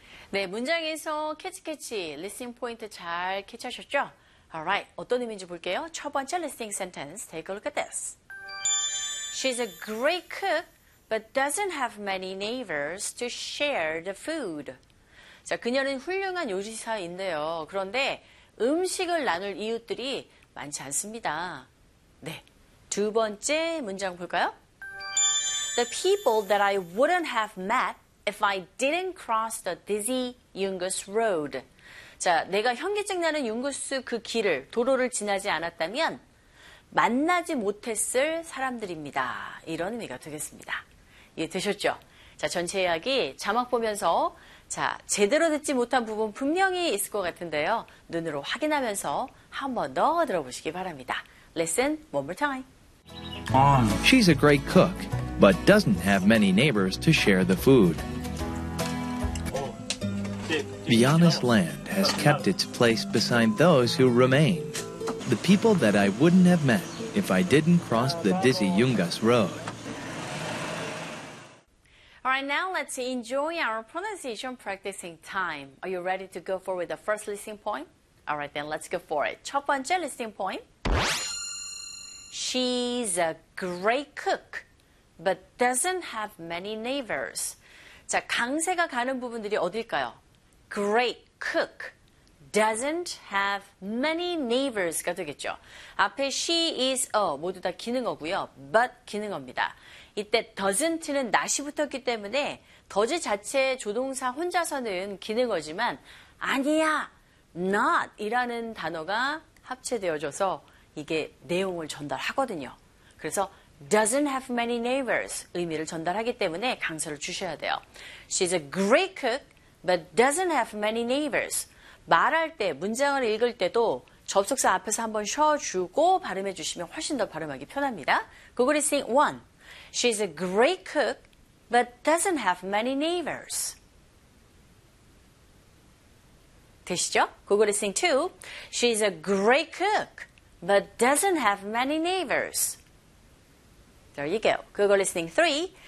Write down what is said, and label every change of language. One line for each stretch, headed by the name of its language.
Korean: 네, 문장에서 캐치, listening point 잘 캐치하셨죠?
English: Alright,
Korean: 어떤 의미인지 볼게요. 첫 번째
English: listening sentence, take a look at this. She's a great cook, but doesn't have many neighbors to share the food.
Korean: 자, 그녀는 훌륭한 요리사인데요. 그런데 음식을 나눌 이웃들이 많지 않습니다. 네, 두 번째 문장 볼까요?
English: The people that I wouldn't have met if I didn't cross the dizzy Yungas Road.
Korean: 자, 내가 현기증 나는 융구스 그 길을, 도로를 지나지 않았다면, 만나지 못했을 사람들입니다. 이런 의미가 되겠습니다. 이해 되셨죠? 자, 전체 이야기 자막 보면서, 자, 제대로 듣지 못한 부분 분명히 있을 것 같은데요. 눈으로 확인하면서 한번 더 들어보시기 바랍니다.
English: Listen one more time. She's a great cook, but doesn't have many neighbors to share the food. The honest land has kept its place beside those who remained, the people that I wouldn't have met if I didn't cross the dizzy Yungas Road. All right, now let's enjoy our pronunciation practicing time. Are you ready to go forward with the first listening point? All right, then let's go for it.
Korean: 첫 번째
English: listening point. She's a great cook, but doesn't have many neighbors.
Korean: 자, 강세가 가는 부분들이 어딜까요?
English: Great cook doesn't have many neighbors가
Korean: 되겠죠. 앞에 she is a 모두 다 기능어고요. but 기능어입니다. 이때 doesn't는 not이 붙었기 때문에 does 자체 조동사 혼자서는 기능어지만 아니야, not이라는 단어가 합체되어져서 이게 내용을 전달하거든요. 그래서
English: doesn't have many neighbors
Korean: 의미를 전달하기 때문에 강세를 주셔야 돼요.
English: She's a great cook, but doesn't have many neighbors.
Korean: 말할 때, 문장을 읽을 때도 접속사 앞에서 한번 쉬어주고 발음해 주시면 훨씬 더 발음하기 편합니다. 구글 리스닝 1.
English: She's a great cook, but doesn't have many neighbors.
Korean: 되시죠? 구글 리스닝 2.
English: She's a great cook. But doesn't have many neighbors. There you go. Google listening 3.